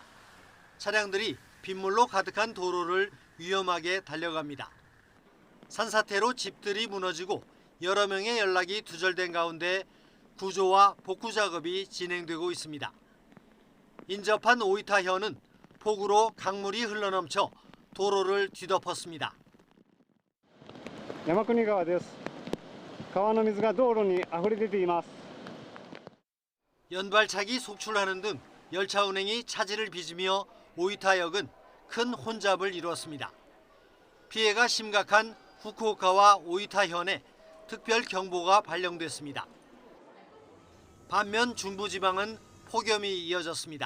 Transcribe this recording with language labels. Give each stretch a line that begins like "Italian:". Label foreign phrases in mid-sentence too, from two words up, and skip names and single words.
Korean: 차량들이 빗물로 가득한 도로를 위험하게 달려갑니다. 산사태로 집들이 무너지고 여러 명의 연락이 두절된 가운데 구조와 복구 작업이 진행되고 있습니다. 인접한 오이타현은 폭우로 강물이 흘러넘쳐 도로를 뒤덮었습니다.
Japanese: 山国川です。川の水が道路に溢れ出ています。
Korean: 연발차기 속출하는 등 열차 운행이 차질을 빚으며 오이타역은 큰 혼잡을 이루었습니다. 피해가 심각한 후쿠오카와 오이타현에 특별 경보가 발령됐습니다. 반면 중부지방은 폭염이 이어졌습니다.